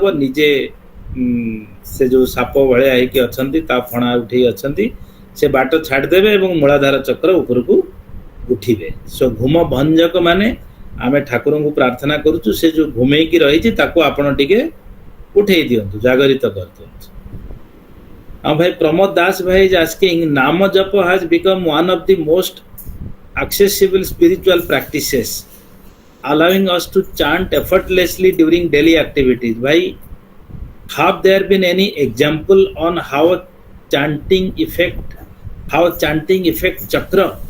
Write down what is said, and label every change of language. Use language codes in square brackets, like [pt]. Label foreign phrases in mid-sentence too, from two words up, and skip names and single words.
[or] ନିଜେ ସେ ଯୋଉ ସାପ ଭଳିଆ ହେଇକି ଅଛନ୍ତି, ତା ଫଣା ଉଠେଇ ଅଛନ୍ତି, ସେ ବାଟ ଛାଡ଼ିଦେବେ ଏବଂ ମୂଳାଧାର ଚକ୍ର ଉପରକୁ ଉଠିବେ। ସୋ ଘୁମ ଭଞ୍ଜକ ମାନେ ଆମେ ଠାକୁରଙ୍କୁ ପ୍ରାର୍ଥନା କରୁଛୁ, ସେ ଯୋଉ ଘୁମେଇକି ରହିଛି ତାକୁ ଆପଣ ଟିକେ ଉଠେଇ ଦିଅନ୍ତୁ, ଜାଗରିତ କରିଦିଅନ୍ତୁ। ଆଉ ଭାଇ ପ୍ରମୋଦ ଦାସ ଭାଇ [en] is asking, [or] ନାମ ଜପ [en] has become one of the most accessible spiritual practices, allowing us to chant effortlessly during daily activities. Bhai, have there been any example on how chanting affect chakra?